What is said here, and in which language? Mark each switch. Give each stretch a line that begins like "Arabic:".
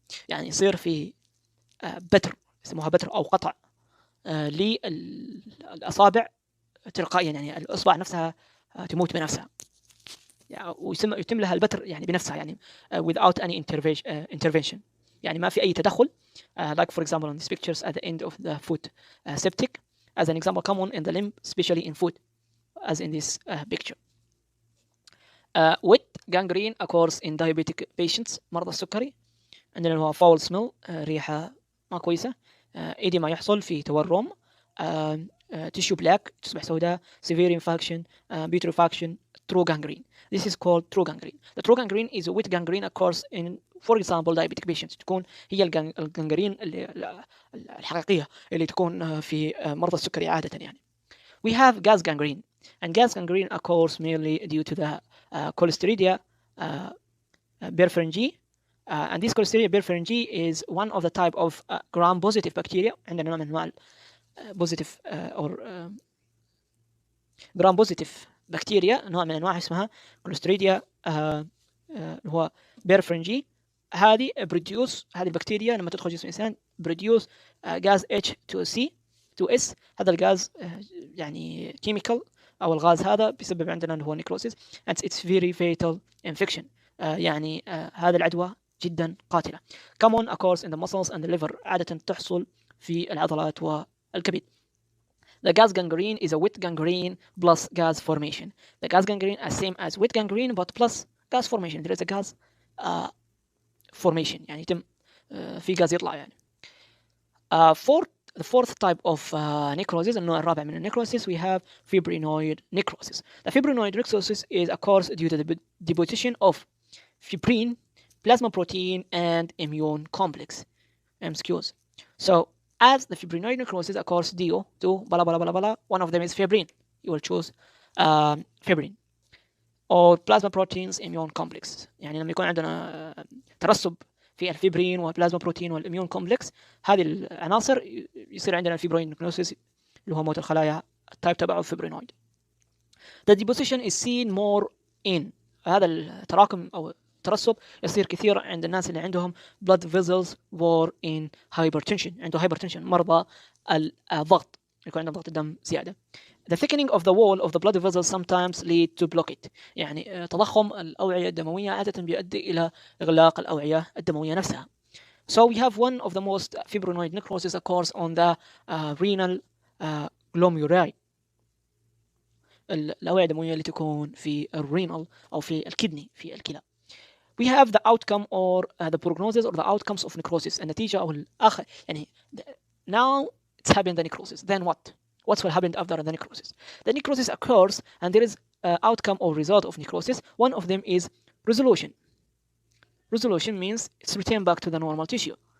Arabic: يعني يصير في بتر، يسموها بتر أو قطع للأصابع تلقائيا، يعني الأصبع نفسها تموت بنفسها، ويتم لها البتر يعني بنفسها، يعني
English: without any intervention،
Arabic: يعني ما في أي تدخل.
English: Like for example on these pictures at the end of the foot septic as an example, common in the limb, especially in foot, as in this picture. Wet gangrene occurs in diabetic patients،
Arabic: مرضى السكري. عندنا اللي هو
English: foul smell،
Arabic: ريحة ما كويسة. إديما يحصل في تورم. tissue black، تصبح سوداء. severe infection، putrefaction. true gangrene.
English: This is called true gangrene. The true gangrene is a wet gangrene occurs in for example diabetic patients.
Arabic: تكون هي الجانجرين الحقيقية اللي تكون في مرضى السكري عادة يعني.
English: We have gas gangrene, and gas gangrene occurs mainly due to the Clostridia perfringens. And this Clostridia perfringens is one of the type of gram-positive bacteria.
Arabic: عندنا نوع من أنواع
English: positive or gram-positive bacteria،
Arabic: نوع من أنواع اسمها Clostridia هو perfringens. هذه هذه البكتيريا لما تدخل جسم الإنسان produce غاز H2S. هذا الغاز يعني chemical أو الغاز هذا بيسبب عندنا اللي هو necrosis
English: and it's very fatal infection.
Arabic: يعني هذا العدوى جدا قاتلة.
English: common occurs in the muscles and the liver،
Arabic: عادة تحصل في العضلات والكبد.
English: The gas gangrene is a wet gangrene plus gas formation. The gas gangrene is same as wet gangrene but plus gas formation. There is a gas formation،
Arabic: يعني يتم في غاز يطلع يعني.
English: The fourth type of necrosis،
Arabic: النوع الرابع من النكروسيس،
English: we have fibrinoid necrosis. The fibrinoid necrosis is occurs due to the deposition of fibrin, plasma protein, and immune complex (MCQs). So as the fibrinoid necrosis occurs due to blah blah blah blah, one of them is fibrin. You will choose fibrin or plasma proteins immune complex.
Arabic: يعني لما يكون عندنا ترسب في الفيبرين والبلازما بروتين والإميون كومبلكس، هذه العناصر يصير عندنا الفيبرويد نيكروسيس اللي هو موت الخلايا التايب تبعه فيبرينويد.
English: The deposition is seen more in،
Arabic: هذا التراكم أو الترسب يصير كثير عند الناس اللي عندهم
English: blood vessels or in hypertension،
Arabic: عنده hypertension، مرضى الضغط، يكون عندهم ضغط الدم زيادة.
English: The thickening of the wall of the blood vessels sometimes lead to blockade.
Arabic: يعني تضخم الأوعية الدموية عادة بيؤدي إلى إغلاق الأوعية الدموية نفسها.
English: So we have one of the most fibrinoid necrosis occurs on the renal glomeruli.
Arabic: الأوعية الدموية اللي تكون في الرينال أو في الكدني في الكلى.
English: We have the outcome or the prognosis or the outcomes of necrosis.
Arabic: النتيجة أو الآخر يعني
English: now it's happened the necrosis. Then what? What will happen after the necrosis? The necrosis occurs and there is outcome or result of necrosis. One of them is resolution. Resolution means it's returned back to the normal tissue.